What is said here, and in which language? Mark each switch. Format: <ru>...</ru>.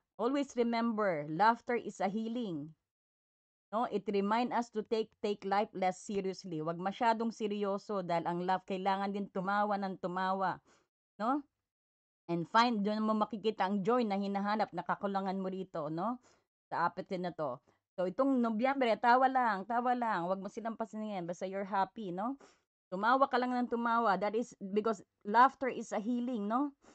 <en>Always remember, laughter is a healing. No, it remind us to take life less seriously.</en> <tl>Wag masyadong seryoso dahil ang love kailangan din tumawa ng tumawa, no? And find doon mo makikita ang joy na hinahanap na kakulangan mo rito, no? Sa apetin na to. So itong Nobyembre, tawa lang, wag mo silang pansinin, basta</tl> <en>you're happy,</en> <tl>no? Tumawa ka lang ng tumawa.</tl> <en>That is because laughter is a healing, no?</en>